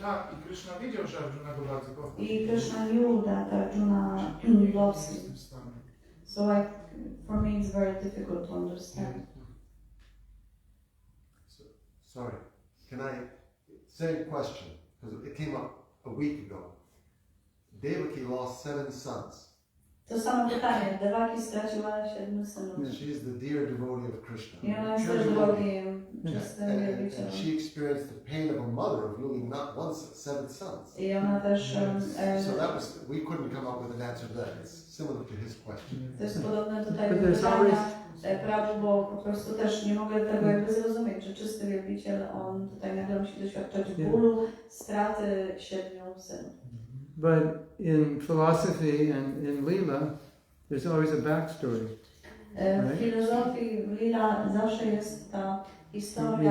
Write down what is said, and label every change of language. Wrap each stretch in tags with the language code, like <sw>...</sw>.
<pl>Tak, i Krishna wiedział, że Arjuna go bardzo kocha.</pl> <en>I Krishna knew that Arjuna loves him. So for me it's very difficult to understand. Sorry, can I, same question, because it came up a week ago. Devaki lost 7 sons.</en> <pl>To samo pytanie. Devaki straciła 7 synów.</pl> <en>She is the dear devotee of Krishna.</en> <pl>I ona jest też devotee, czystym wielbicielem.</pl> <en>And she experienced the pain of a mother of losing not one, 7 sons.</en> <pl>I ona też...</pl> <en>So that was, we couldn't come up with an answer to that. It's similar to his question.</en> <pl>To jest podobne tutaj do pytania Prabhu, bo po prostu też nie mogę tego jakby zrozumieć, że czysty wielbiciel, on tutaj nagle musi doświadczać bólu, straty 7 synów.</pl> <en>But in philosophy and in Leela, there's always a backstory.</en> <pl>W filozofii Lila zawsze jest ta historia.</pl>